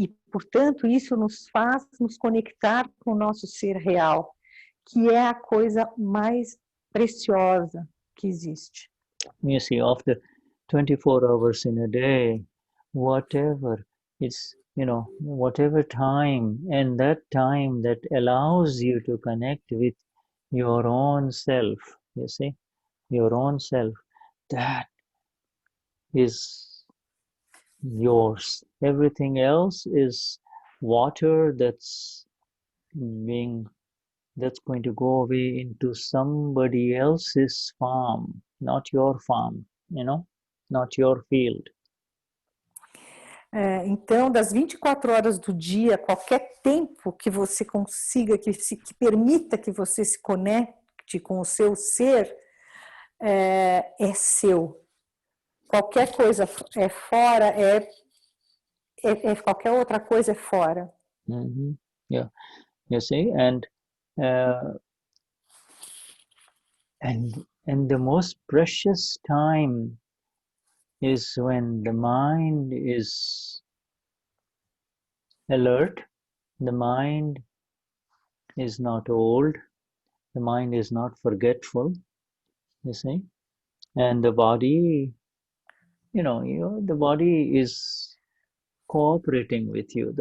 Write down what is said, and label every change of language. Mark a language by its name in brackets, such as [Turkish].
[Portuguese] Portanto, isso nos faz nos conectar com o nosso ser real, que é a coisa mais preciosa que existe. [English] You see, of the 24 hours in a day, whatever it's, whatever time, and that time that allows you to connect with your own self, you see, your own self, that is yours. Everything else is water that's going to go away into somebody else's farm, not your farm, not your field. [Portuguese] Então, das 24 horas do dia, qualquer tempo que você consiga, que permita que você se conecte com o seu ser, é seu. Qualquer coisa é fora, qualquer outra coisa é fora. [English] Yeah, you see, and the most precious time is when the mind is alert, the mind is not old, the mind is not forgetful, you see, and the body, the body is cooperating with you.